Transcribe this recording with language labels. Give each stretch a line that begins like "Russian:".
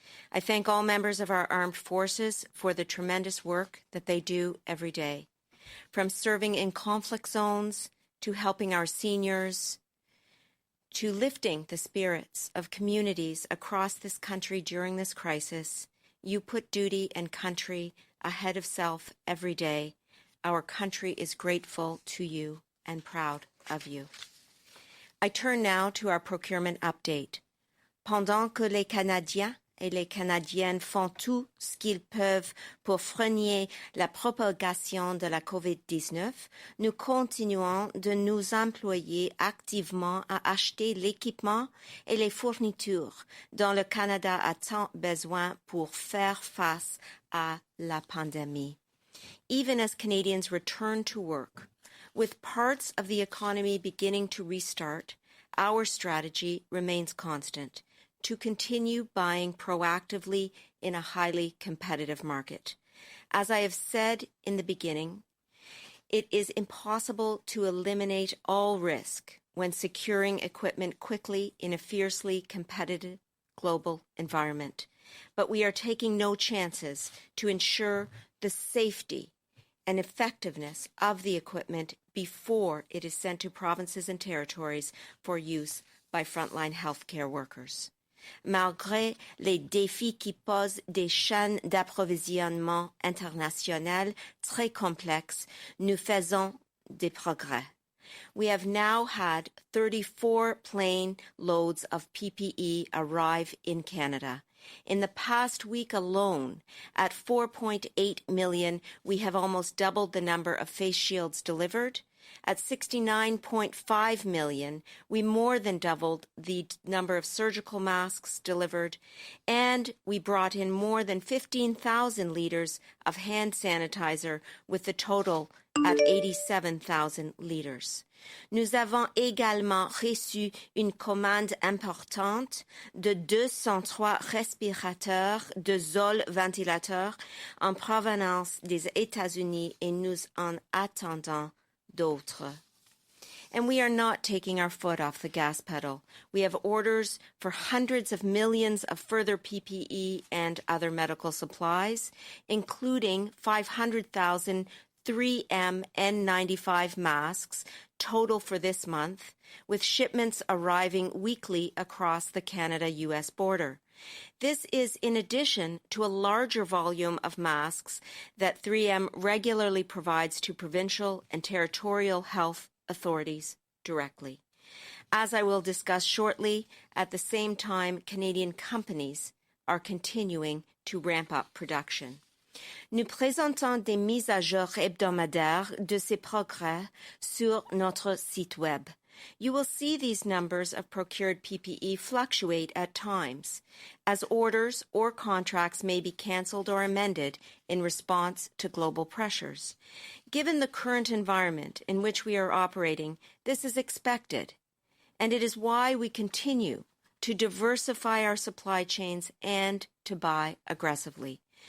English: I thank all members of our armed forces for the tremendous work that they do every day, from serving in conflict zones to helping our seniors, to lifting the spirits of communities across this country during this crisis. You put duty and country ahead of self every day. Our country is grateful to you and proud of you. I turn now to our procurement update.
French: Pendant que les Canadiens et les Canadiennes font tout ce qu'ils peuvent pour freiner la propagation de la COVID-19, nous continuons de nous employer activement à acheter l'équipement et les fournitures dont le Canada a tant besoin pour faire face à la pandémie.
English: Even as Canadians return to work, with parts of the economy beginning to restart, our strategy remains constant: to continue buying proactively in a highly competitive market. As I have said in the beginning, it is impossible to eliminate all risk when securing equipment quickly in a fiercely competitive global environment. But we are taking no chances to ensure the safety and effectiveness of the equipment before it is sent to provinces and territories for use by frontline healthcare workers.
French: Malgré les défis qui posent des chaînes d'approvisionnement internationales très complexes, nous faisons des progrès.
English: We have now had 34 plane loads of PPE arrive in Canada. In the past week alone, at 4.8 million, we have almost doubled the number of face shields delivered. At 69.5 million, we more than doubled the number of surgical masks delivered, and we brought in more than 15,000 liters of hand sanitizer, with the total at 87,000 liters.
French: Nous avons également reçu une commande importante de 203 respirateurs de Zoll ventilateurs en provenance des États-Unis et nous en attendons d'autres.
English: And we are not taking our foot off the gas pedal. We have orders for hundreds of millions of further PPE and other medical supplies, including 500,000 3M N95 masks total for this month, with shipments arriving weekly across the Canada-US border. This is in addition to a larger volume of masks that 3M regularly provides to provincial and territorial health authorities directly. As I will discuss shortly, at the same time, Canadian companies are continuing to ramp up production.
French: Nous présentons des mises à jour hebdomadaires de ces progrès sur notre site web.
English: You will see these numbers of procured PPE fluctuate at times, as orders or contracts may be cancelled or amended in response to global pressures. Given the current environment in which we are operating, this is expected, and it is why we continue to diversify our supply chains and to buy aggressively.